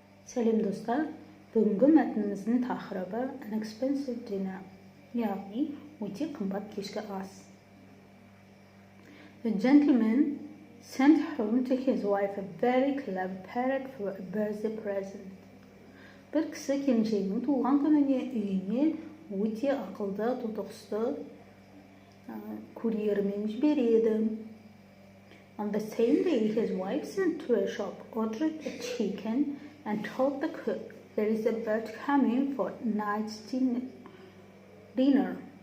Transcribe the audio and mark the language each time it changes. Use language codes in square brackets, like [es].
[kk] Сәлем достар, бүгінгі мәтініміздің тақырыбы [en] an expensive dinner, [kk] яғни өте қымбат кешкі ас. [en] The gentleman sent home to his wife a very clever parrot for a birthday present. [kk] Bir кісі келіншегінің туған күніне үйіне өте ақылды, тотықсты курьермен жібереді. [en] On the same day, his wife sent to a shop, ordered a chicken, and told the cook, there is a bird coming for night's dinner.